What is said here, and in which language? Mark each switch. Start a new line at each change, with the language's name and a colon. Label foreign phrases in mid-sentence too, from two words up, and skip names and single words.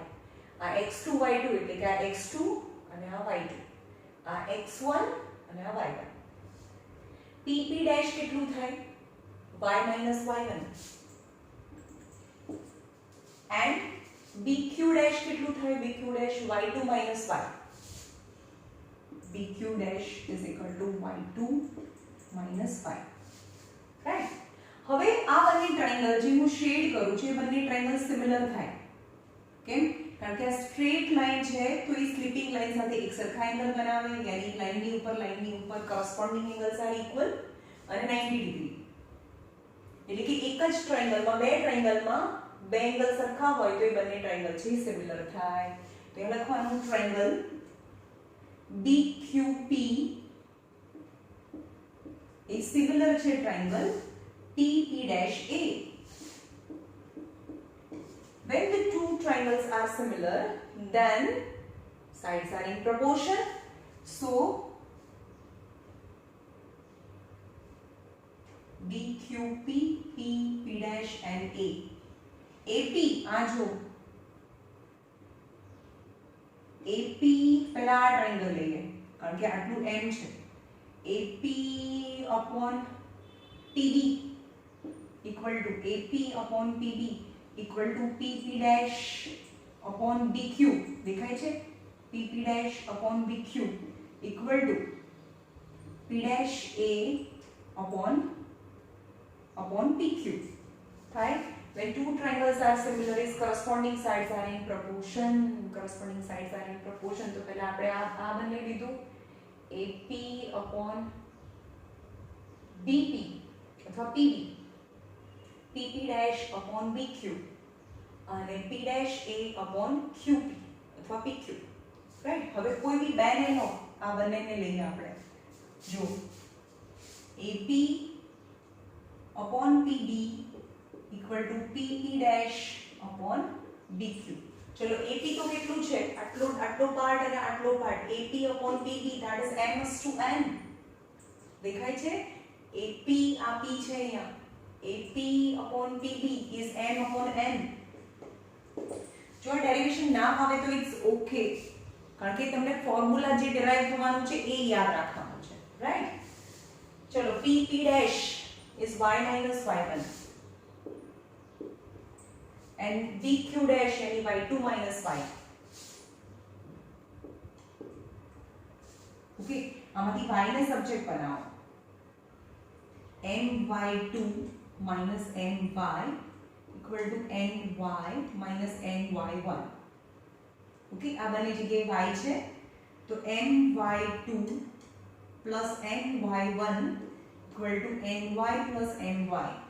Gujarati: આ x2 y2 એટલે કે આ x2 અને આ y2, આ x1 અને આ y1. PP ડેશ કેટલું થાય?
English: y minus y1.
Gujarati: and BQ ડેશ કેટલું થાય?
English: BQ ડેશ y2 minus y. BQ ડેશ is equal to y2 minus y, રાઈટ?
Gujarati: હવે આ બંને ટ્રાયેંગલ જે હું શેડ કરું છું એ બંને
English: triangle similar
Gujarati: થાય. કેમ? કારણ કે આ
English: straight line
Gujarati: છે તો એ
English: sleeping line
Gujarati: સાથે એક સરખા એંગલ બનાવે, યાની લાઈનની ઉપર
English: corresponding angles are equal
Gujarati: અને 90 ડિગ્રી. એટલે કે એક જ ટ્રાયેંગલમાં, બે ટ્રાયેંગલમાં બે એંગલ સરખા હોય તો એ બંને ટ્રાયેંગલ છે સિમિલર થાય. તો એ લખવાનું ટ્રાયેંગલ BQP એ સિમિલર છે ટ્રાયેંગલ TP' A.
English: when the two triangles are similar, then sides are in proportion. So BQP, P, P dash and A.
Gujarati: AP આ જો AP પહેલા આ ટ્રાયંગલ લઈએ કારણ કે આટલું M છે.
English: AP upon PB equal to AP upon PB equal to PP dash upon BQ.
Gujarati: દેખાય છે?
English: PP dash upon BQ equal to P dash A upon PQ. Right? When two triangles are similar, its corresponding sides are in proportion. Corresponding sides are in proportion.
Gujarati: તો પહેલા આપણે આ બની લીધું
English: AP upon BP
Gujarati: અથવા PB,
English: PP dash upon BQ
Gujarati: અને
English: P dash A upon QP
Gujarati: અથવા PQ. રાઈટ. હવે કોઈ બી બે ને લો, આ બંનેને લઈએ આપણે.
English: જો AP upon PB equal to PP dash upon BQ.
Gujarati: ચલો AP તો કેટલું છે? આટલો પાર્ટ અને આટલો પાર્ટ.
English: AP upon PB that is m/n.
Gujarati: દેખાય છે? AP આ P છે અહીંયા.
English: AP upon PB is m upon n.
Gujarati: જો ડેરિવેશન ના આવે તો
English: it's okay,
Gujarati: કારણ કે તમને ફોર્મ્યુલા જે ડેરાઇવ થવાનું છે એ યાદ રાખવાનું છે.
English: રાઈટ. ચલો PP dash is y minus y1 and BQ dash यानी y2 minus y. ओके,
Gujarati: આમાંથી y ને સબ્જેક્ટ બનાવો.
English: my2 minus my equal to ny minus ny1. ओके,
Gujarati: આ બંને જગ્યાએ y છે તો my2 plus ny1 equal to ny plus my.